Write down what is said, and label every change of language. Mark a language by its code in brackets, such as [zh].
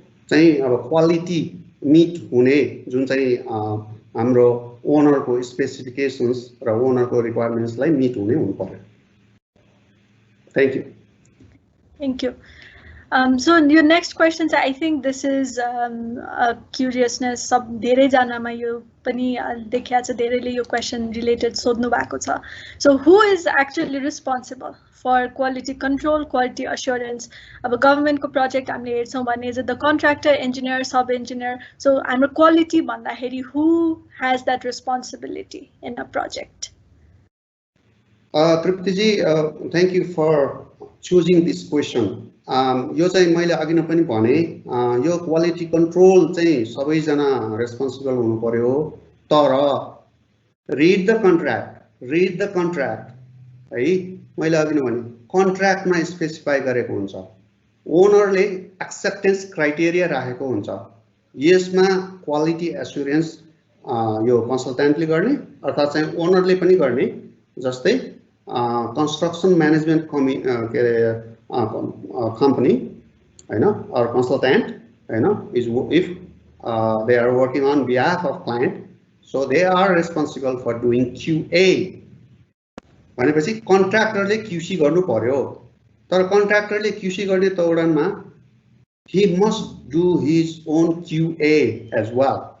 [ne] चाहिँ अब quality meet हुने जुन चाहिँ हाम्रो ओनरको स्पेसिफिकेसन्स र ओनरको रिक्वायरमेन्ट्सलाई मिट हुने हुनु पर्यो [en] Thank you So your next question, I think this is a curiousness. [ne] सब धेरै जनामा यो पनि देखिया छ धेरैले यो [en] question related [ne] सोध्नु भएको छ. [en] So who is actually responsible for quality control, quality assurance? अब government को project [ne] हामीले हेर्छौं भने [en] is it the contractor, engineer, sub engineer? So [ne] हाम्रो quality भन्दाखेरि [en] who has that responsibility in a project? Tripti ji, thank you for choosing this question. [ne] यो चाहिँ मैले अघि नै पनि भने यो क्वालिटी कन्ट्रोल चाहिँ सबैजना रेस्पोन्सिबल हुनु पर्यो तर [en] read the contract [ne] है मैले अघि नै भने कन्ट्र्याक्टमा स्पेसिफाई गरेको हुन्छ ओनरले एक्सेप्टेन्स क्राइटेरिया राखेको हुन्छ यसमा क्वालिटी एस्युरेन्स यो कन्सल्टेन्टले गर्ने अर्थात् चाहिँ ओनरले पनि गर्ने जस्तै कन्स्ट्रक्सन म्यानेजमेन्ट के अरे [en] company, or consultant, is if they are working on behalf of client, so they are responsible for doing QA. [ne] भनेपछि कन्ट्र्याक्टरले QC गर्नु पर्यो तर कन्ट्र्याक्टरले QC गर्ने तौरमा [en] he must do his own QA as well.